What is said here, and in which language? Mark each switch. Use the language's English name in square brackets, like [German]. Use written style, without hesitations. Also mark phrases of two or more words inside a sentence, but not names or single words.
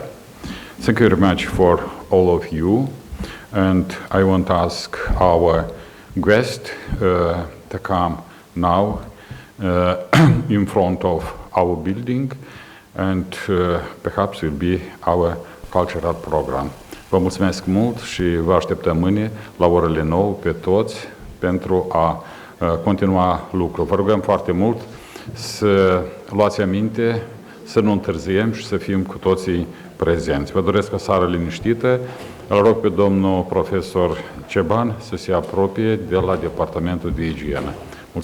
[English] Thank you very much for all of you, and I want to ask our guest to come now in front of our building, and perhaps will be our cultural program. [Romanian] Vă mulțumesc mult și vă așteptăm mâine la orele 9 pe toți pentru a continua lucrul. Vă rugăm foarte mult să luați aminte, să nu întârziem și să fim cu toții prezenți. Vă doresc o seară liniștită. Îl rog pe domnul profesor Ceban să se apropie de la Departamentul de Igienă.